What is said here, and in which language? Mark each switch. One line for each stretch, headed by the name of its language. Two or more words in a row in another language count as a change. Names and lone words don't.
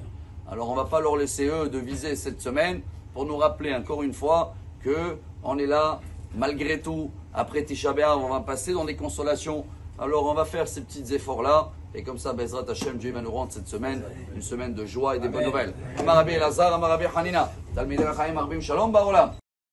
French: Alors on ne va pas leur laisser eux de viser cette semaine pour nous rappeler encore une fois qu'on est là, malgré tout. Après Tisha B'Av, on va passer dans des consolations. Alors on va faire ces petits efforts-là. Et comme ça,
Hebrew: בעזרת השם,
French: Dieu va nous rendre cette semaine une semaine de joie et de bonnes nouvelles.
Hebrew: אמר רבי אלעזר, אמר רבי חנינא, תלמידי חכמים מרבים שלום בעולם.